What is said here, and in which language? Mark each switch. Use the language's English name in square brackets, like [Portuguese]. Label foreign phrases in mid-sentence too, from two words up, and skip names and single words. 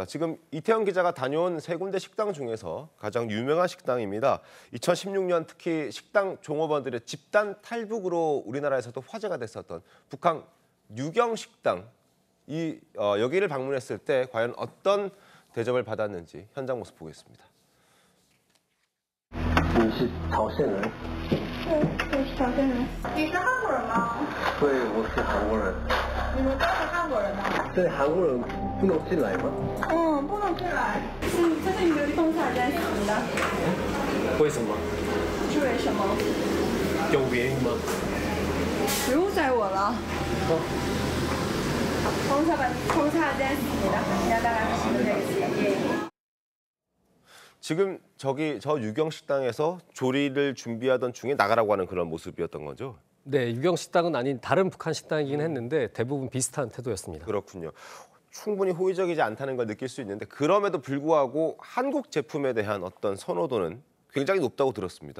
[Korean] 지금 이태영 기자가 다녀온 3군데 식당 중에서 가장 유명한 식당입니다. 2016년 특히 식당 종업원들의 집단 탈북으로 우리나라에서도 화제가 됐었던 북한 유경 식당. 여기를 방문했을 때 과연 어떤 대접을 받았는지 현장 모습 보겠습니다. [Chinese] 你是朝鲜人？我是朝鲜人。你是韩国人吗？对，我是韩国人。你们都是韩国人吗？这里韩国人不能进来吗？不能进来。这是你们封锁在死的，为什么？是为什么？有原因吗？不用再问了。封杀在死的，你要大概是这个原因。 [Korean] 지금 저 유경 식당에서 조리를 준비하던 중에 나가라고 하는 그런 모습이었던 거죠? 네, 유경 식당은 아닌 다른 북한 식당이긴 했는데 대부분 비슷한 태도였습니다. 그렇군요. 충분히 호의적이지 않다는 걸 느낄 수 있는데 그럼에도 불구하고 한국 제품에 대한 어떤 선호도는 굉장히 높다고 들었습니다.